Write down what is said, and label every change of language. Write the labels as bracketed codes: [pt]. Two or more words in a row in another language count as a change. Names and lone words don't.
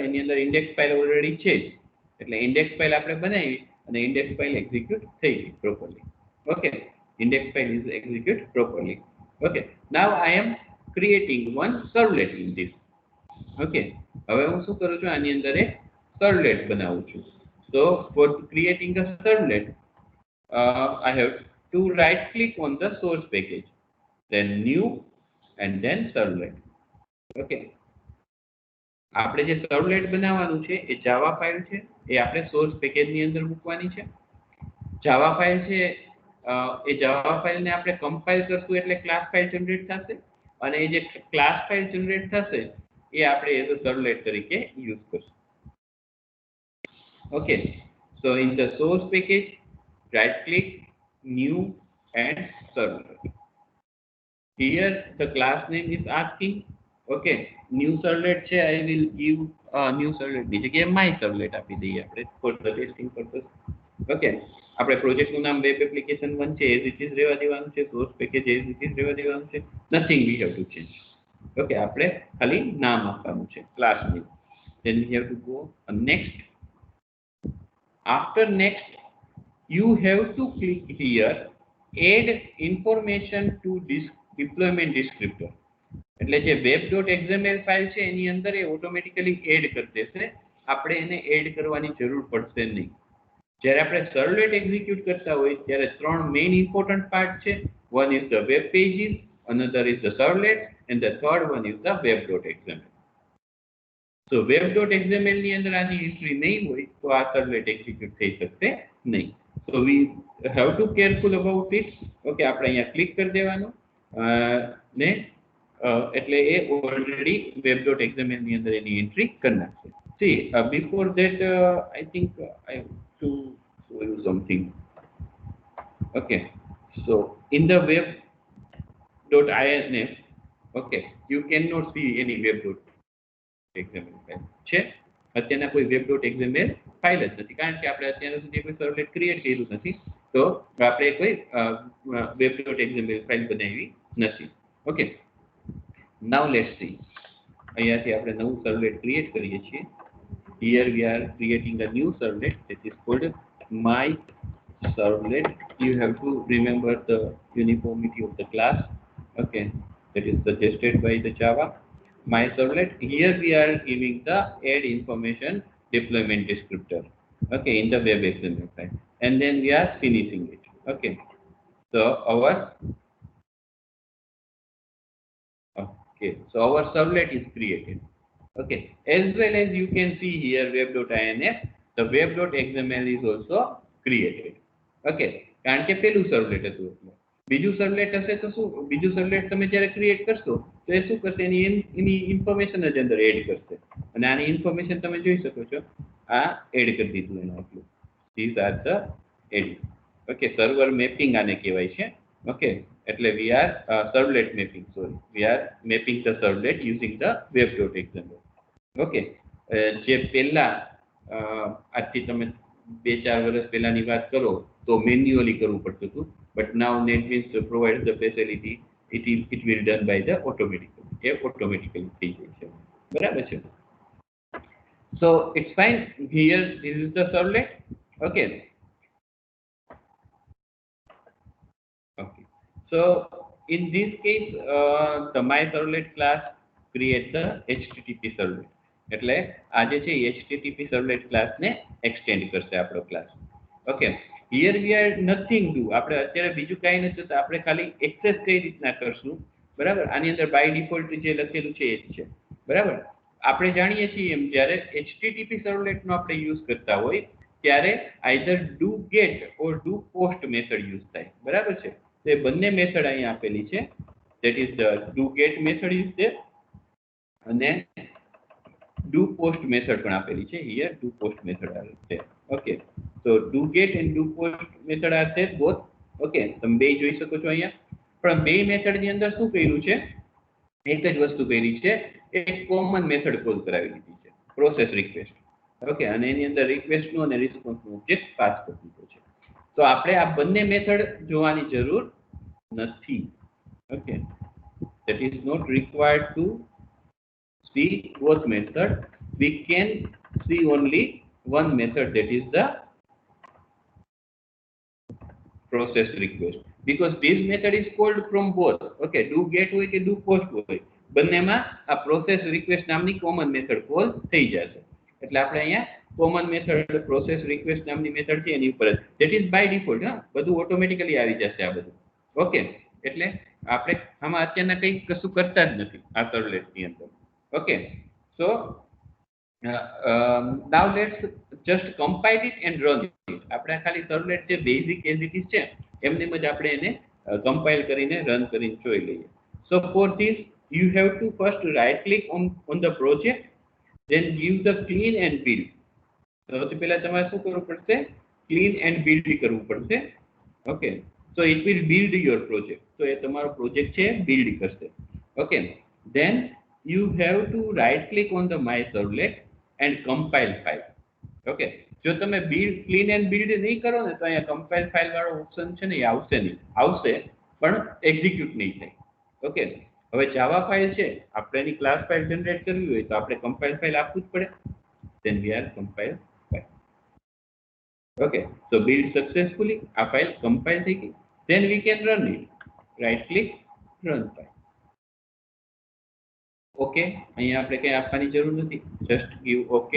[gu] એની અંદર [en] index file already [gu] છે જ, એટલે [en] index file [gu] આપણે બનાવી અને [en] index file execute [gu] થઈ ગઈ પ્રોપરલી. [en] Okay, index file is execute properly. Okay, now I am creating one servlet in this. [gu] ઓકે, હવે હું શું કરું છું? આની અંદર એક સર્વલેટ બનાવું છું. [en] So for creating a servlet, I have to right click on the source package, then new and then servlet. [gu] Okay, આપણે જે સર્વલેટ બનાવવાનું છે એ જાવા ફાઇલ છે, એ આપણે [en] source packageની [gu] અંદર મૂકવાની છે. જાવા ફાઇલ છે, એ જાવા ફાઇલને આપણે કમ્પાઇલ કરશું એટલે [en] class file generate [gu] થશે, અને એ જે [en] class file generate [gu] થશે એ આપણે [en] as a servlet [gu] તરીકે યુઝ કરશું. [en] Okay, so in the source package, right click, new and servlet. Here the class name is asking, okay, new servlet છે, I will give new servlet [gu] ની જગ્યાએ [en] my servlet [gu] આપી દઈએ આપણે [en] for the testing purpose. [gu] Okay, આપણે પ્રોજેક્ટનું નામ [en] web application [gu] 1 છે, [en] as it is [gu] રહેવા દેવાનું છે. [en] source package as it is [gu] રહેવા દેવાનું છે. [en] nothing we have to change. [gu] Okay, આપણે ખાલી નામ આપવાનું છે, [en] class name. Then we have to go next. After next, you have to click here, add information to this deployment descriptor. [gu] એટલે જે web.xml ફાઇલ છે એની અંદર એ [en] automatically add [gu] કરી દેશે, આપણે એને એડ કરવાની જરૂર પડશે નહીં. જ્યારે આપણે [en] servlet execute [gu] કરતા હોય ત્યારે 3 [en] main important part [gu] છે. [en] one is the web pages, another is the servlet, and the third one is the web.xml. [gu] So web.xml ની અંદર આની એન્ટ્રી નહીં હોય તો આ [en] servlet execute [gu] થઈ શકશે નહીં. [en] So we have to careful about it. [gu] Okay, આપણે અહીંયા ક્લિક કરી દેવાનું ને એટલે એ ઓલરેડી web.xml ની અંદર એની એન્ટ્રી કરી નાખશે. [en] See, before that, I think I have to show you something. Okay, so in the web.inf, okay, you cannot see any web.xml ફાઇલ છે. [gu] અત્યારના કોઈ web.xml ફાઇલ જ નથી, કારણ કે આપણે અત્યાર સુધી કોઈ [en] servlet create [gu] કર્યું નથી, તો આપણે કોઈ web.xml ફાઇલ બનાવી નથી. ઓકે, [en] now let's see. [gu] અહીંયાથી આપણે નવું [en] servlet create [gu] કરીએ છીએ. [en] Here we are creating a new servlet that is called my servlet. You have to remember the uniformity of the class. Okay, that is suggested by the Java. My servlet. Here we are giving the add information deployment descriptor. Okay, in the web XML file, and then we are finishing it. Okay, so our servlet is created. Okay, as well as you can see here web.inf, the web.xml is also created. [gu] Okay, કારણ કે પેલું સર્વલેટ હતું એટલે બીજું સર્વલેટ હશે તો શું બીજું સર્વલેટ તમે જ્યારે ક્રિએટ કરશો તો એ શું કરશે એની ઇન્ફોર્મેશન જ અંદર એડ કરશે અને આની ઇન્ફોર્મેશન તમે જોઈ શકો છો આ એડ કરી દીધું એનું આટલું. [en] This are the add. Okay, server mapping [gu] આને કહેવાય છે. [en] ઓકે, એટલે we are servlet mapping. Sorry, we are mapping the servlet using the web.xml. [gu] ઓકે, જે પહેલા આજથી તમે 2-4 વર્ષ પહેલાની વાત કરો તો મેન્યુઅલી કરવું પડતું હતું, [en] બટ નાઉ NetBeans provides the facility, it will done by the automatically [gu] થઈ જાય છે. બરાબર છે? [en] So it's fine. Here this is the servlet. Okay. So in this case, the my servlet class creates the HTTP servlet. [gu] એટલે આ જે છે [en] HTTP servlet class [gu] ને extend કરશે આપણો class. [en] Okay, here we are nothing do. [gu] આપણે અત્યારે બીજું કાંઈ નથી તો આપણે ખાલી એક્સેસ કઈ રીતના કરશું. બરાબર, આની અંદર [en] by default [gu] જે લખેલું છે એ જ છે. બરાબર, આપણે જાણીએ છીએ એમ જ્યારે [en] HTTP servlet [gu] નો આપણે યુઝ કરતા હોય ત્યારે [en] either do get or do post method [gu] યુઝ થાય. બરાબર છે? તે બંને મેથડ અહીં આપેલી છે. [en] that is the do get method is there અને do post method [gu] પણ આપેલી છે. [en] here do post method are there. okay, so do get and do post method are there both. [gu] okay, તમે બે જોઈ શકો છો અહીંયા. પણ બે મેથડ ની અંદર શું કર્યું છે, એક જ વસ્તુ કરી છે, એક [en] common method call [gu] કરાવી દીધી છે, [en] process request. [gu] ઓકે, અને એની અંદર રિક્વેસ્ટ નો અને રિસ્પોન્સ નો ઓબ્જેક્ટ પાસ કરી દીધો છે. તો આપણે આ બંને મેથડ જોવાની જરૂર નથી. ઓકે, [en] that is not required to see both method. We can see only one method, that is the process request, because this method is called from both. [gu] Okay, [en] do get [gu] હોય કે [en] do post [gu] હોય બંનેમાં આ [en] process request [gu] નામની [en] common method call [gu] થઈ જશે. એટલે આપણે અહીંયા [en] common method process request [gu] નામની method છે એની ઉપર [en] that is by default. [gu] હા, બધું ઓટોમેટિકલી આવી જશે આ બધું. ઓકે, એટલે આપણે આમાં અત્યારના કંઈ કશું કરતા જ નથી આ સર્વલેટની અંદર. [en] ઓકે, સો now let's just compile it and run it. [gu] આપણે ખાલી સર્વલેટ જે બેઝિક [en] as it is [gu] છે એમનેમ જ આપણે એને કમ્પાઇલ કરીને રન કરીને જોઈ લઈએ. [en] So for this you have to first right click on the project, then give the clean and build. [gu] સૌથી પહેલા તમારે શું કરવું પડશે, [en] clean and build [gu] કરવું પડશે. ઓકે, [en] so it will build your project. [gu] તો એ તમારો પ્રોજેક્ટ છે બિલ્ડ કરશે. ઓકે, [en] then you have to right click on the my servlet and compile file. [gu] ઓકે, જો તમે [en] build clean and build [gu] નહીં કરો ને તો અહીંયા [en] compile file [gu] વાળો ઓપ્શન છે ને એ આવશે નહીં, આવશે પણ એક્ઝિક્યુટ નહીં થાય. ઓકે, હવે જાવા ફાઇલ છે, આપણે એની [en] class file generate [gu] કરવી હોય તો આપણે [en] compile file [gu] આપવું જ પડે. [en] then we are compile file. okay, so build successfully. [gu] આ ફાઇલ કમ્પાઇલ થઈ ગઈ. [en] then we can run it. right click, run file. [gu] okay, અહીંયા આપણે કંઈ આપવાની જરૂર નથી, [en] just give okay.